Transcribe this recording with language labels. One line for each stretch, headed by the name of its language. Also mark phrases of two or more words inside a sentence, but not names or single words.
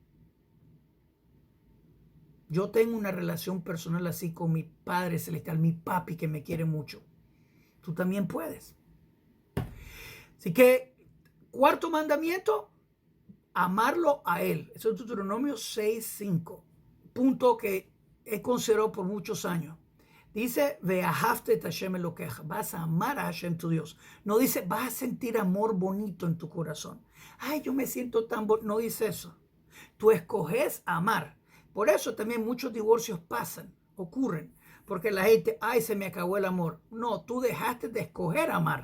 Spanish: Yo tengo una relación personal así con mi Padre Celestial, mi papi que me quiere mucho. Tú también puedes. Así que, cuarto mandamiento, amarlo a Él. Eso es Deuteronomio 6:5. Punto que he considerado por muchos años. Dice,
Hebrew: ve'ahavta et Hashem elokeja.
Spanish: Vas a amar a Hashem tu Dios. No dice, vas a sentir amor bonito en tu corazón. Ay, yo me siento tan bonito. No dice eso. Tú escoges amar. Por eso también muchos divorcios ocurren. Porque la gente, ay, se me acabó el amor. No, tú dejaste de escoger amar.